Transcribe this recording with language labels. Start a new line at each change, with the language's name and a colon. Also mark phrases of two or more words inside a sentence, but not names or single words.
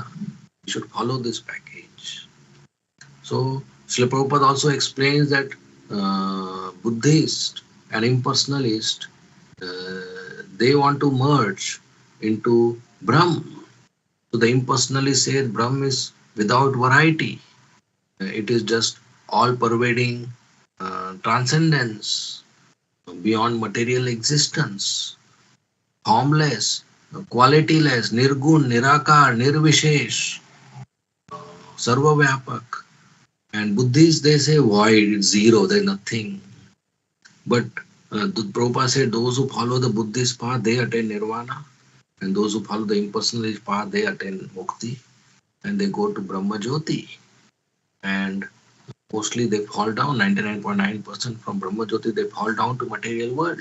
English: We should follow this package. So Srila Prabhupada also explains that Buddhist and impersonalist, they want to merge into Brahm. So the impersonalist says Brahm is without variety. It is just all pervading transcendence beyond material existence, formless, qualityless,
Hindi: निर्गुण, निराकार, निर्विशेष, सर्वव्यापक.
English: And Buddhists, they say void, it's zero, there's nothing. But the Prabhupada said those who follow the Buddhist path, they attain nirvana. And those who follow the impersonalist path, they attain mukti. And they go to Brahma Jyoti. And mostly they fall down, 99.9% from Brahma Jyoti, they fall down to material world.